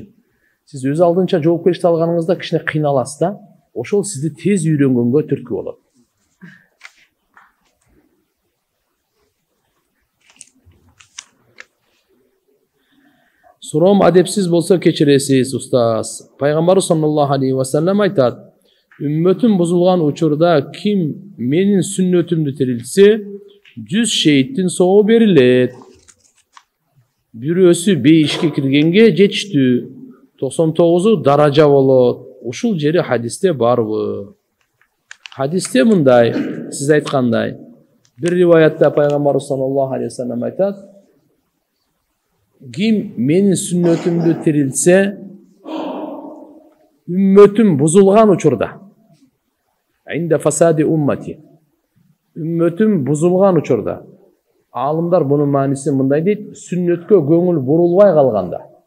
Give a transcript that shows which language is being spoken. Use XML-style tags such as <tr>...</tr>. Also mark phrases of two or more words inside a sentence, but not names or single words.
<ky>Сиз өз алдынча жоопкерчиликти алганыңызда кичине кыйналасыз да, ошол сизди тез үйрөнгөнгө түрткү болот. Суром адепсиз болсо кечиресиз, устаз. Пайгамбар</ky> <ar>صلى الله عليه وسلم</ar> <ky>айтат: "Үммөтүм бузулган учурда ким менин сүннөтүмдү тирилтсе, 100 шейиттин сообу берилет. Бирөөсү бейишке киргенге жетиштүү, 99-у даража болот." Ушул жери хадисте барбы? Хадисте мындай, сиз айткандай, бир риваятта пайгамбар</ky> <ar>صلى الله عليه وسلم</ar> <ky>айтат: "Ким менин сүннөтүмдү тирилтсе, үммөтүм бузулган учурда,</ky> <ar>عند فساد أمتي,</ar> <ky>үммөтүм бузулган учурда." Алымдар бунун мааниси мындай дейт: сүннөткө көңүл бурулбай калганда.</ky>